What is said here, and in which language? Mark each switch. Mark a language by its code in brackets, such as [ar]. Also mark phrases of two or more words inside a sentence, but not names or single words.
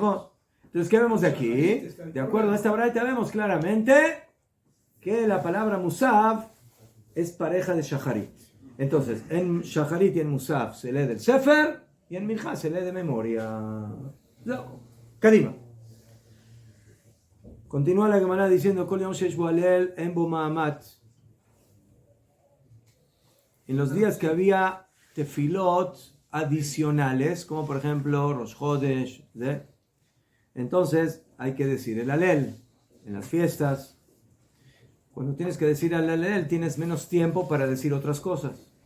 [es] No, entonces, ¿qué vemos de aquí? De acuerdo a esta braita vemos claramente que la palabra Musaf es pareja de Shacharit. Entonces, en Shacharit y en Musaf se lee del Sefer y en Minja se lee de memoria. [he] No. Kadima. [es] Continúa la Gemara diciendo [he] כל יום שיש בו הלל אין בו מעמד. [es] En los días que había tefilot adicionales, como por ejemplo Rosh Chodesh, ¿sí? Entonces hay que decir el alel en las fiestas. Cuando tienes que decir el alel tienes menos tiempo para decir otras cosas.